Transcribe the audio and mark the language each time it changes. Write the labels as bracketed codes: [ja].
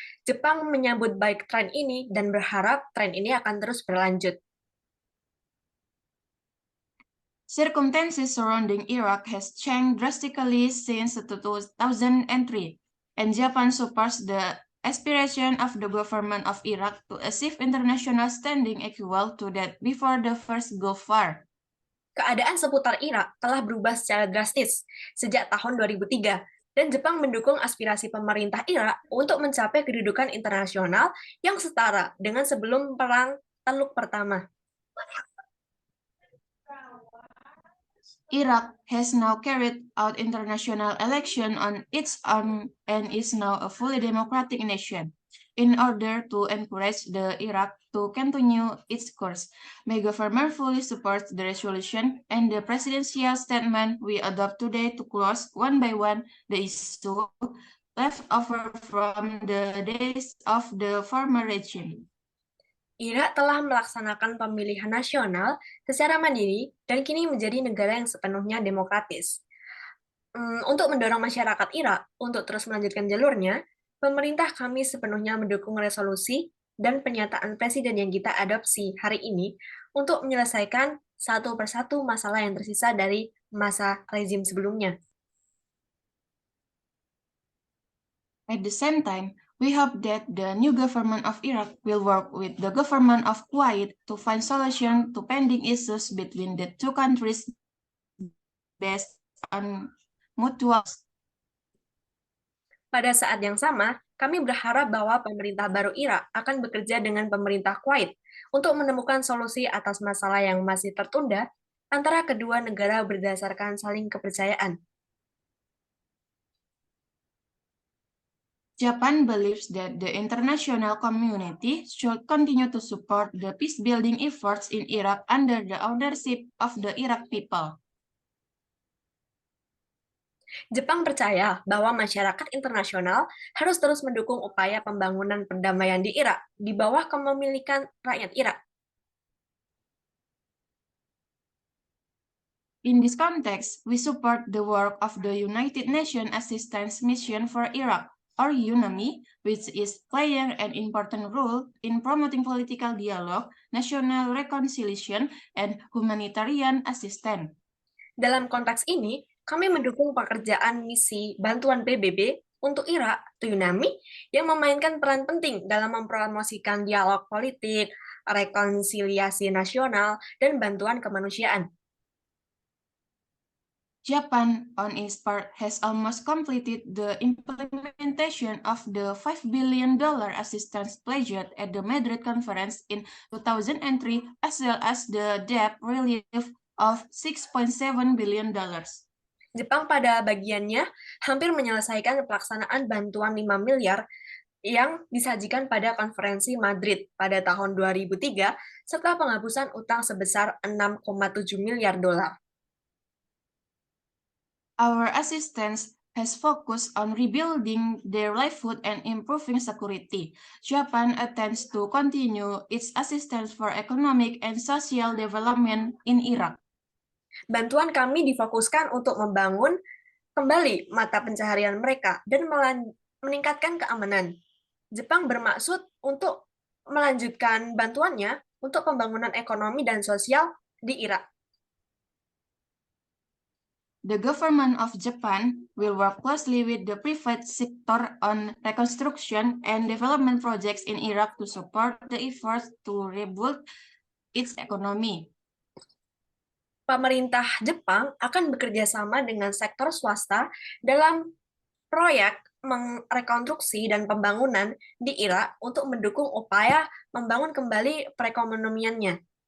[id] Jepang menyambut baik tren ini dan berharap tren ini akan terus berlanjut. [en] Circumstances surrounding Iraq has changed drastically since 2003, and Japan supports the aspiration of the government of Iraq to achieve international standing equal to that before the first Gulf War. [id] Keadaan seputar Irak telah berubah secara drastis sejak tahun 2003. Dan Jepang mendukung aspirasi pemerintah Irak untuk mencapai kedudukan internasional yang setara dengan sebelum Perang Teluk Pertama. [en] Iraq has now carried out international election on its own and is now a fully democratic nation. In order to encourage the Iraq to continue its course, my government fully supports the resolution and the presidential statement we adopt today to close one by one the issue left over from the days of the former regime. [id] Irak telah melaksanakan pemilihan nasional secara mandiri dan kini menjadi negara yang sepenuhnya demokratis. Untuk mendorong masyarakat Irak untuk terus melanjutkan jalurnya, pemerintah kami sepenuhnya mendukung resolusi dan pernyataan presiden yang kita adopsi hari ini untuk menyelesaikan satu persatu masalah yang tersisa dari masa rezim sebelumnya. [en] At the same time, we hope that the new government of Iraq will work with the government of Kuwait to find solutions to pending issues between the two countries based on mutual. [id] Pada saat yang sama, kami berharap bahwa pemerintah baru Irak akan bekerja dengan pemerintah Kuwait untuk menemukan solusi atas masalah yang masih tertunda antara kedua negara berdasarkan saling kepercayaan. [en] Japan believes that the international community should continue to support the peace-building efforts in Iraq under the ownership of the Iraq people. [id] Jepang percaya bahwa masyarakat internasional harus terus mendukung upaya pembangunan perdamaian di Irak di bawah kepemilikan rakyat Irak. [en] In this context, we support the work of the United Nations Assistance Mission for Iraq, or UNAMI, which is playing an important role in promoting political dialogue, national reconciliation, and humanitarian assistance. [id] Dalam konteks ini, kami mendukung pekerjaan misi bantuan PBB untuk Irak, UNAMI, yang memainkan peran penting dalam mempromosikan dialog politik, rekonsiliasi nasional, dan bantuan kemanusiaan. [en] Japan, on its part, has almost completed the implementation of the $5 billion assistance pledged at the Madrid Conference in 2003, as well as the debt relief of $6.7 billion. [id] Jepang pada bagiannya hampir menyelesaikan pelaksanaan bantuan 5 miliar yang disajikan pada konferensi Madrid pada tahun 2003 serta penghapusan utang sebesar 6,7 miliar dolar. [en] Our assistance has focused on rebuilding their livelihood and improving security. Japan intends to continue its assistance for economic and social development in Iraq. [id] Bantuan kami difokuskan untuk membangun kembali mata pencaharian mereka dan meningkatkan keamanan. Jepang bermaksud untuk melanjutkan bantuannya untuk pembangunan ekonomi dan sosial di Irak. [en] The government of Japan will work closely with the private sector on reconstruction and development projects in Iraq to support the efforts to rebuild its economy. [id] Pemerintah Jepang akan bekerja sama dengan sektor swasta dalam proyek rekonstruksi dan pembangunan di Irak untuk mendukung upaya membangun kembali perekonomiannya.